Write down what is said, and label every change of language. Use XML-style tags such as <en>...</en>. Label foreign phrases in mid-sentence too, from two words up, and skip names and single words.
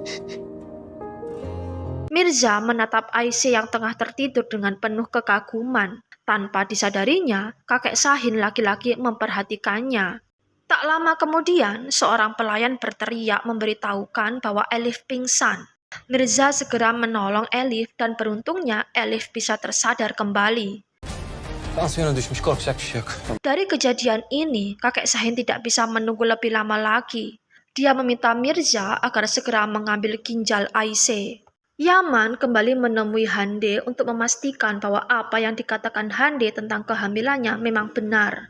<id>Mirza menatap Aisyah yang tengah tertidur dengan penuh kekaguman. Tanpa disadarinya, kakek Sahin laki-laki memperhatikannya. Tak lama kemudian, seorang pelayan berteriak memberitahukan bahwa Elif pingsan. Mirza segera menolong Elif dan beruntungnya Elif bisa tersadar kembali.</id> <tr>Tansiyona düşmüş, korkacak bir şey yok.</tr> <id>Dari kejadian ini, kakek Sahin tidak bisa menunggu lebih lama lagi. Dia meminta Mirza agar segera mengambil ginjal Aisyah. Yaman kembali menemui Hande untuk memastikan bahwa apa yang dikatakan Hande tentang kehamilannya memang benar.</id>